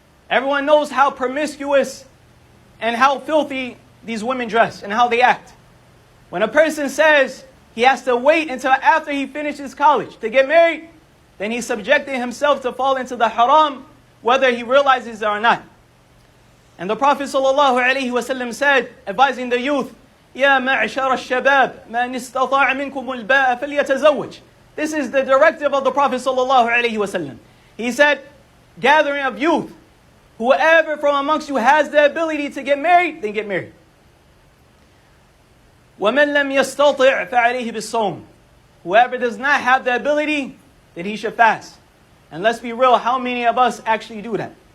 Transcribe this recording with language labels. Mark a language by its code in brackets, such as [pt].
[en] Everyone knows how promiscuous and how filthy these women dress and how they act. When a person says he has to wait until after he finishes college to get married, then he's subjecting himself to fall into the haram, whether he realizes it or not. And the Prophet ﷺ said, advising the youth, [ar] يَا مَعْشَرَ الشَّبَابِ مَنِ اسْتَطَاعَ مِنْكُمُ الْبَاءَ فَلْيَتَزَوَّجْ. [en] This is the directive of the Prophet ﷺ. He said, gathering of youth, whoever from amongst you has the ability to get married, then get married. [ar] وَمَنْ لَمْ يَسْتَطِعْ فَعَلَيْهِ بِالصَّوْمِ. [en] Whoever does not have the ability, then he should fast. And let's be real, how many of us actually do that?